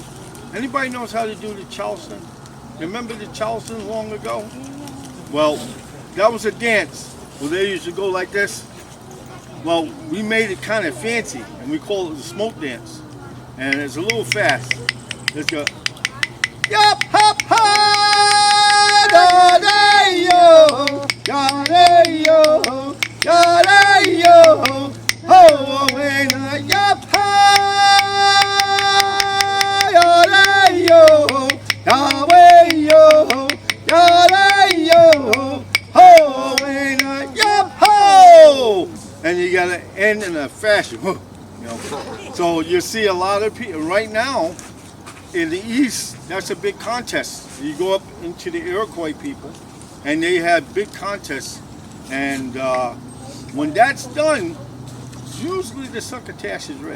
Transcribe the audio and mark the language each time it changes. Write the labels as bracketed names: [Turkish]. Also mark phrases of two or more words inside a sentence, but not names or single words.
[English] Anybody knows how to do the Charleston? Remember the Charleston long ago? Well, that was a dance where they used to go like this. Well, we made it kind of fancy and we call it the smoke dance. And it's a little fast. It's a yup hop ha da da yo da da yo da da yo ho away na yup ha. Yahweh yo, Yahweh yo, ho, and yup ho, and you gotta end in a fashion, you know. So you see a lot of people right now in the East. That's a big contest. You go up into the Iroquois people, and they have big contests, and when that's done, usually the succotash is ready.